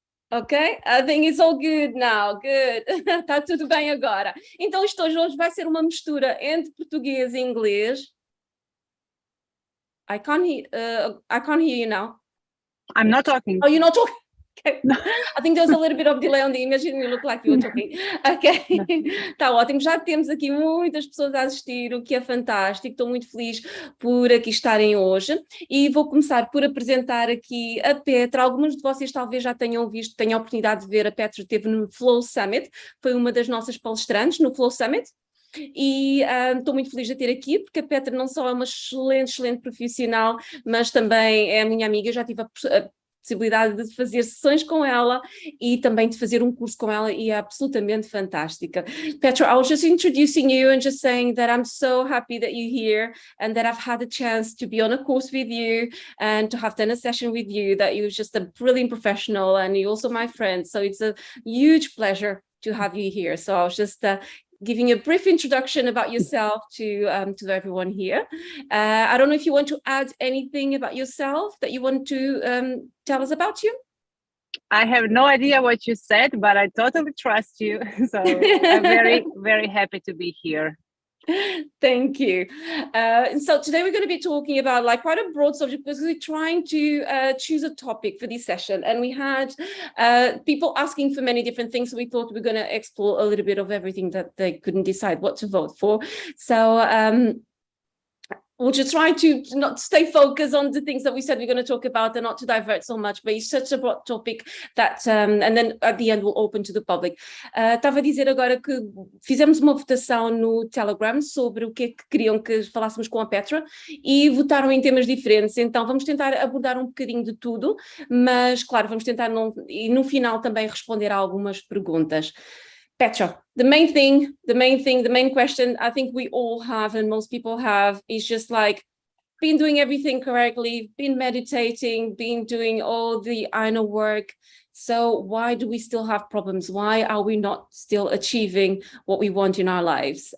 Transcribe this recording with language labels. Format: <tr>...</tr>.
<en>Ok, I think it's all good now, good.</en> <pt>Está tudo bem agora. Então isto hoje vai ser uma mistura entre português e inglês.</pt> <en>I can't hear you now. I'm not talking. Oh, you're not talking? Okay. I think there's a little bit of delay on the image and you look like you were talking.</en> <pt>Ok, está ótimo. Já temos aqui muitas pessoas a assistir, o que é fantástico. Estou muito feliz por aqui estarem hoje. E vou começar por apresentar aqui a Petra. Alguns de vocês talvez já tenham visto, tenham a oportunidade de ver. A Petra esteve no Flow Summit, foi uma das nossas palestrantes no Flow Summit. E estou muito feliz de a ter aqui, porque a Petra não só é uma excelente profissional, mas também é a minha amiga. Eu já tive a possibilidade de fazer sessões com ela e também de fazer um curso com ela e é absolutamente fantástica.</pt> <en>Petra, I was just introducing you and just saying that I'm so happy that you're here and that I've had a chance to be on a course with you and to have done a session with you, that you're just a brilliant professional and you're also my friend. So it's a huge pleasure to have you here. So I was just giving a brief introduction about yourself to everyone here. I don't know if you want to add anything about yourself that you want to tell us about you. I have no idea what you said, but I totally trust you. So I'm very happy to be here. Thank you. So today we're going to be talking about like quite a broad subject because we're trying to choose a topic for this session, and we had people asking for many different things, so we thought we were going to explore a little bit of everything that they couldn't decide what to vote for. So we'll just try to not stay focused on the things that we said we're going to talk about and not to divert so much, but it's such a broad topic that, and then at the end we'll open to the public.</en> <pt>Estava a dizer agora que fizemos uma votação no Telegram sobre o que é que queriam que falássemos com a Petra e votaram em temas diferentes, então vamos tentar abordar um bocadinho de tudo, mas claro, vamos tentar e no final também responder a algumas perguntas.</pt> <en>Petra, the main question I think we all have and most people have is just like been doing everything correctly, been meditating, been doing all the inner work. So why do we still have problems? Why are we not still achieving what we want in our lives?</en>